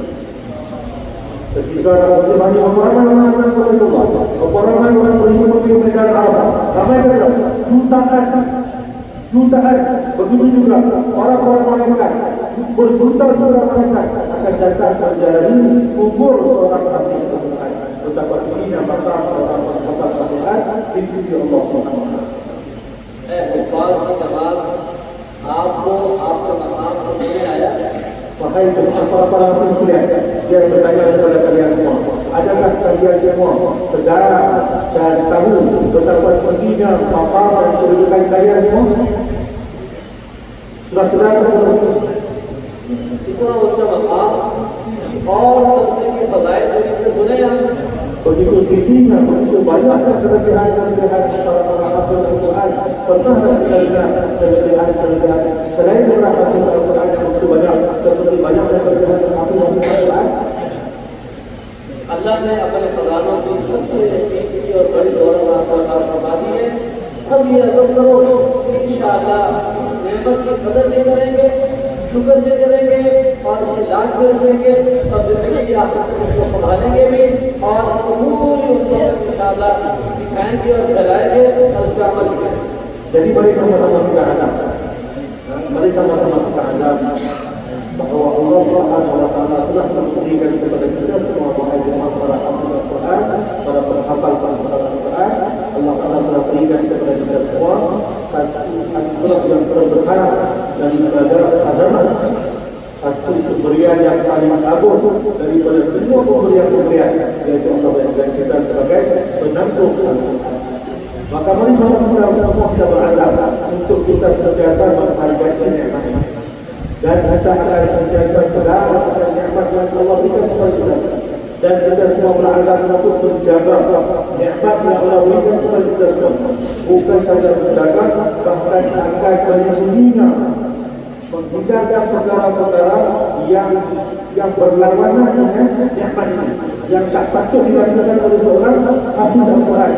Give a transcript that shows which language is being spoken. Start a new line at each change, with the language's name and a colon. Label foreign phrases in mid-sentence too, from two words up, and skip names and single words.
Malay: Ketika musim haji, ramai orang Baitullah, ramai orang berhimpun di medan Arafah, ramai jutaan. Begitu juga orang-orang malaikat, berjuta-juta malaikat akan datang menjalani kubur seorang hafiz Al-Quran. Betapa tingginya maqam seorang hafiz Al-Quran di sisi Allah
Arabic: سبحانه وتعالى.
Hindi: हुफ़ाज़ की जमात आपको आपका मकाम समझ में आया?
Malay: Wahai para hafiz sekalian, dia bertanya kepada kalian semua, adakah kalian semua sedar dan tahu betapa tingginya maqam dan kedudukan kalian semua? Sudah sedar atau belum?
Hindi: इतना ऊंचा मकाम किसी और तबके के फजाइल को इतने सुने हैं
Malay: begitu tingginya, begitu banyaknya kelebihan-kelebihan para hafal Al-Quran. Pernah kelebihan-kelebihan selain para hafal Al-Quran begitu banyak, seperti banyaknya kelebihan hafal Al-Quran.
Hindi: अल्लाह ने अपने खजानों की सबसे कीमती और बड़ी दौलत आपको अता फरमा दी है। सब ये अज़म करो कि
Arabic: إن شاء الله
Hindi: इस नेमत की कदर भी करेंगे, शुक्र भी करेंगे और इसकी लाज भी रखेंगे और ज़िंदगी की आखिर तक इसको संभालेंगे भी और इसको पूरी उम्मत को
Arabic: إن شاء الله
Hindi: सिखाएंगे और फैलाएंगे और इस पर अमल भी करेंगे।
Malay: Jadi mari sama-sama kita azam. Mari sama-sama kita azam bahwa Allah
Arabic: سبحانه وتعالى
Malay: telah memberikan kepada kita semua muhajirah para hafal Al-Quran, para penghafal Al-Quran. Allah Taala telah berikan kepada kita semua satu anugerah yang terbesar daripada azaman, satu pemberian yang paling agung daripada semua pemberian-pemberian, yaitu Allah memberikan kita sebagai penampung Al-Quran. Maka mari sama semua kita berazam untuk kita sentiasa menghargai nikmat ini dan kita akan sentiasa sedar akan nikmat yang Allah berikan kepada kita, dan kita semua berazam untuk menjaga nikmat yang Allah berikan kepada kita semua, bukan saja menjaga, bahkan akan menghina, menghindarkan perkara-perkara yang berlawanan dengan nikmat ini, yang tak patut dilakukan oleh seorang hafiz Al-Quran.